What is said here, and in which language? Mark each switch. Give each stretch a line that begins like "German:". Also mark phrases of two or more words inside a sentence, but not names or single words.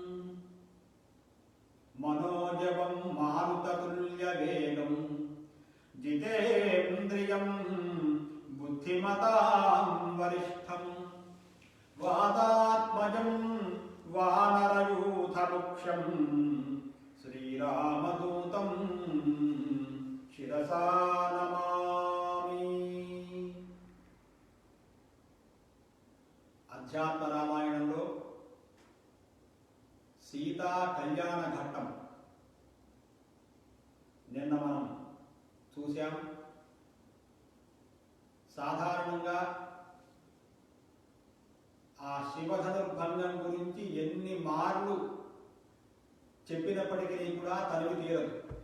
Sanskrit: मनोजवं मारुततुल्यवेगं जितेन्द्रियं बुद्धिमतां वरिष्ठं वातात्मजं वानरयूथमुख्यं श्रीरामदूतं शिरसा नमामि।
Telugu: అధ్యాత్మ రామాయణంలో సీతా కళ్యాణ ఘట్టం నిన్న మనం చూశాం. సాధారణంగా ఆ శివధనుర్భంగం గురించి ఎన్ని మార్లు చెప్పినప్పటికీ కూడా తనివి తీరదు.